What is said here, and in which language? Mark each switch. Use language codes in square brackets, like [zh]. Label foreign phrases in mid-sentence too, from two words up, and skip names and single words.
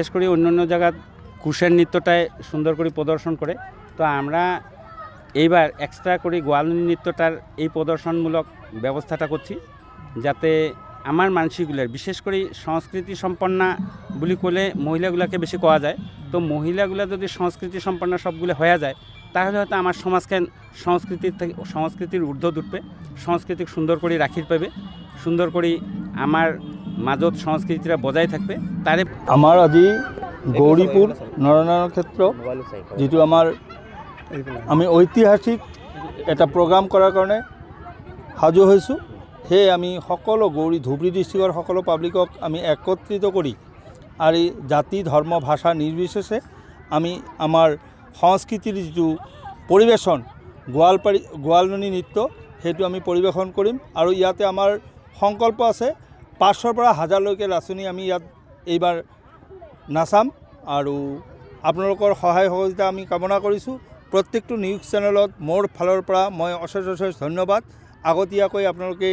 [bn] করে অন্য জায়গাত কুষাণ নৃত্যটায় সুন্দর করে প্রদর্শন করে তো আমরা এইবার এক্সট্রা করে গোয়ালনী নৃত্যটার এই প্রদর্শনমূলক ব্যবস্থাটা করছি যাতে আমার মানসিকগুলোর বিশেষ করে সংস্কৃতি সম্পন্না বলি করলে মহিলাগুলোকে বেশি কোয়া যায় তো মহিলাগুলো যদি সংস্কৃতি সম্পন্ন সবগুলো হয়ে যায় তাহলে হয়তো আমার সমাজকে সংস্কৃতির ঊর্ধ্ব উঠবে সংস্কৃতি সুন্দর করে রাখির পাবে সুন্দর করে আমার মাজত সংস্কৃতিটা বজায় থাকবে তারে আমার আজি গৌরীপুর নরনারায়ণ ক্ষেত্র যেটো আমি ঐতিহাসিক এটা প্রোগ্রাম করার কারণে সাজু হয়েছো [as] সেয়ে আমি সকলো ধুবুৰী ডিষ্ট্ৰিক্টৰ সকলো পাব্লিকক আমি একত্ৰিত কৰি [bn] আর এই জাতি ধর্ম ভাষা নির্বিশেষে আমি আমার সংস্কৃতির যেটো পরিবেশন [as] গোৱালনী নৃত্য সেইটো আমি পৰিৱেশন কৰিম আৰু ইয়াতে আমাৰ সংকল্প আছে 500ৰ পৰা 1000লৈকে নাচনী আমি ইয়াত এইবাৰ নাচাম আৰু আপোনালোকৰ সহায় সহযোগিতা আমি কামনা কৰিছোঁ প্ৰত্যেকটো নিউজ চেনেলত মোৰ ফালৰ পৰা মই অশেষ ধন্যবাদ আগতীয়াকৈ আপোনালোকে